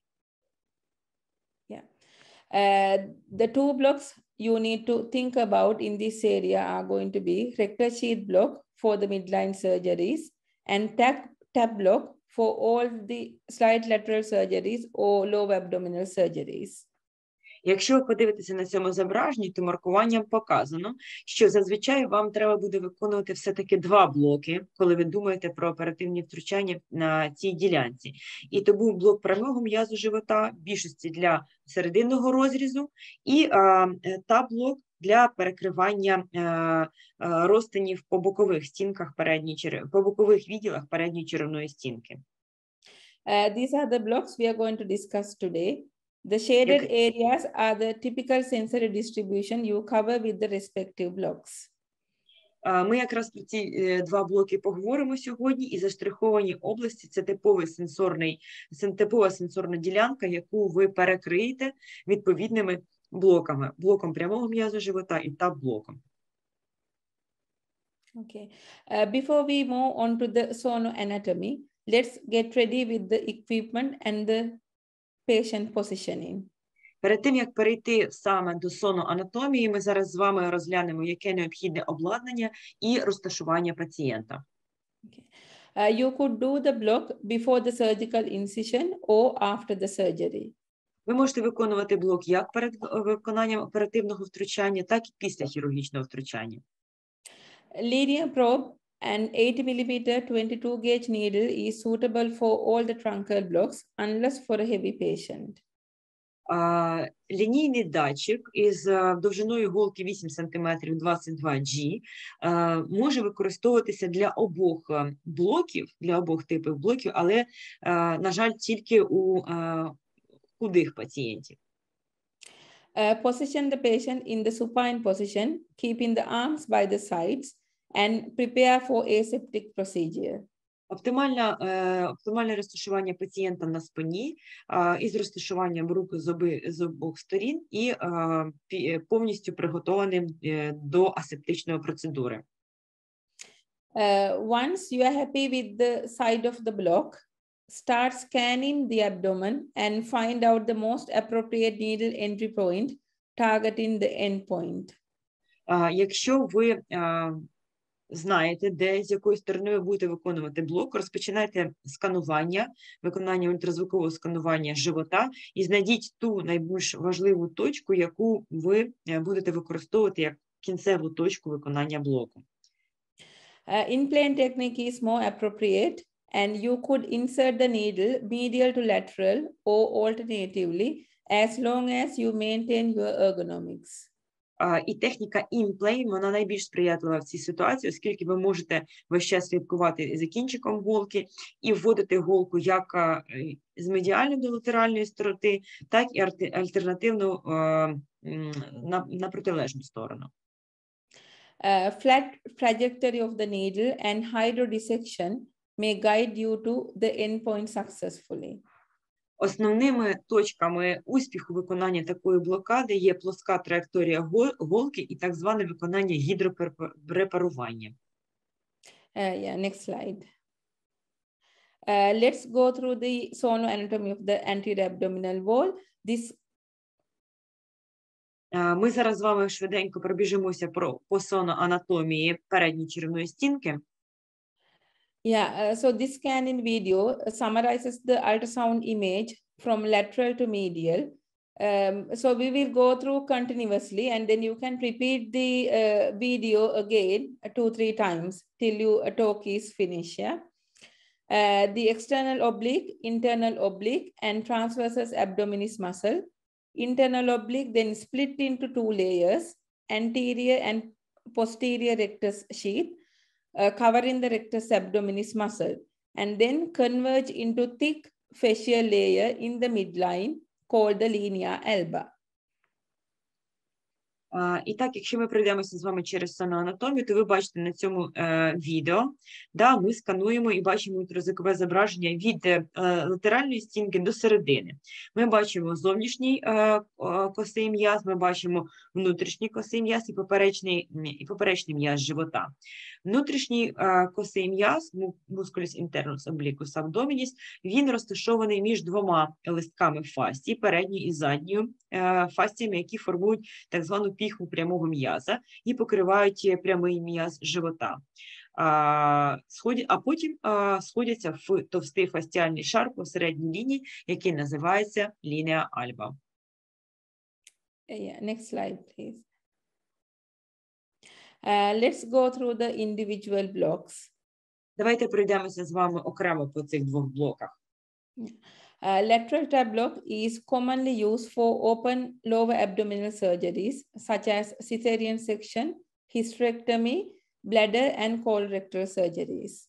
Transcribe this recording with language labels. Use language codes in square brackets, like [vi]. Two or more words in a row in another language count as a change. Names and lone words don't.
[en] Yeah. The two blocks you need to think about in this area are going to be rectal sheath block for the midline surgeries and tap block for all the slight lateral surgeries or lower abdominal surgeries. [uk] Якщо ви подивитеся на цьому зображенні, то маркуванням показано, що зазвичай вам треба буде виконувати все-таки 2 блоки, коли ви думаєте про оперативні втручання на цій ділянці. І то був блок прямого м'язу живота, в більшості для серединного розрізу, і тап-блок для перекривання розтинів по бокових стінках по бокових відділах передньої черевної стінки. [en] These are the blocks we are going to discuss today. The shaded areas are the typical sensory distribution you cover with the respective blocks. [uk] Ми якраз про ці 2 блоки поговоримо сьогодні, і заштриховані області – це типова сенсорна ділянка, яку ви перекриєте відповідними блоками. Блоком прямого м'язу живота і тап-блоком. [en] Okay. Before we move on to the sonoanatomy, let's get ready with the equipment and the patient positioning. [uk] Перед тим, як перейти саме до соноанатомії, ми зараз з вами розглянемо, яке необхідне обладнання і розташування пацієнта. [en] Okay. You could do the block before the surgical incision or after the surgery. [uk] Ви можете виконувати блок як перед виконанням оперативного втручання, так і після хірургічного втручання. [en] Linear probe and 80 mm 22 gauge needle is suitable for all the truncal blocks unless for a heavy patient. [uk] Лінійний датчик із довжиною голки 8 см 22G може використовуватися для обох блоків, для обох типів блоків, але, на жаль, тільки у худих пацієнтів. [en] Position the patient in the supine position, keeping the arms by the sides, and prepare for aseptic procedure. [uk] Оптимальне розташування пацієнта на спині із розташуванням рук з обох сторін і повністю приготованим до асептичної процедури. [en] Once you are happy with the side of the block, start scanning the abdomen and find out the most appropriate needle entry point, targeting the end point. [uk] Якщо ви знаєте, де, з якої сторони ви будете виконувати блок, розпочинайте сканування, виконання ультразвукового сканування живота і знайдіть ту найбільш важливу точку, яку ви будете використовувати як кінцеву точку виконання блоку. [en] In-plane technique is more appropriate, and you could insert the needle medial to lateral or alternatively, as long as you maintain your ergonomics. [uk] І техніка in-plane, вона найбільш сприятлива в цій ситуації, оскільки ви можете весь час слідкувати за кінчиком голки і вводити голку як з медіальної до латеральної сторони, так і альтернативно на протилежну сторону. [en] Flat trajectory of the needle and hydrodissection may guide you to the endpoint successfully. [uk] Основними точками успіху виконання такої блокади є плоска траєкторія голки і так зване виконання гідропрепарування. [en] Next slide. Let's go through the sonoanatomy of the anterior abdominal wall. Ми зараз з вами швиденько пробіжимося по соноанатомії передньої черевної стінки. So this scanning video summarizes the ultrasound image from lateral to medial. So we will go through continuously, and then you can repeat the video again 2-3 times till your talk is finished. Yeah? The external oblique, internal oblique, and transversus abdominis muscle. Internal oblique then split into 2 layers, anterior and posterior rectus sheath, covering the rectus abdominis muscle, and then converge into thick fascial layer in the midline called the linea alba. [uk] І так, якщо ми пройдемося з вами через соноанатомію, то ви бачите на цьому відео, ми скануємо і бачимо ультразвукове зображення від латеральної стінки до середини. Ми бачимо зовнішній косий м'яз, ми бачимо внутрішній косий м'яз і поперечний м'яз живота. Внутрішній косий м'яз, [la] musculus internus obliquus abdominis, [uk] він розташований між двома листками фасції, передньою і задньою фасціями, які формують так звану піхву прямого м'яза і покривають прямий м'яз живота. А потім сходяться в товстий фасціальний шар посередній лінії, який називається лінія альба. [en] Next slide, please. Let's go through the individual blocks. [uk] Давайте пройдемося з вами окремо по цих двох блоках. [en] Lateral tab block is commonly used for open lower abdominal surgeries, such as cesarean section, hysterectomy, bladder, and colorectal surgeries.